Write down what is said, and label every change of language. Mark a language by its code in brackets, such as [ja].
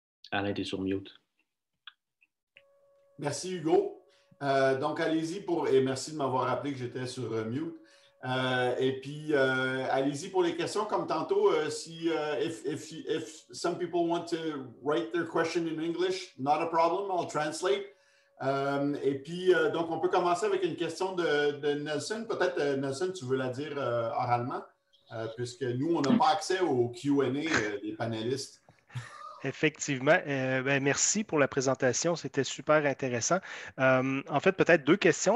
[fr] Alain, tu es sur mute. Merci Hugo. Donc allez-y et merci de m'avoir rappelé que j'étais sur mute. Et puis, allez-y pour les questions. Comme tantôt, [en] if some people want to write their question in English, not a problem, I'll translate. [fr] Et puis, donc, on peut commencer avec une question de Nelson. Peut-être, Nelson, tu veux la dire oralement, puisque nous, on n'a pas accès au Q&A des panélistes. Effectivement. Merci pour la présentation. C'était super intéressant. En fait, peut-être deux questions.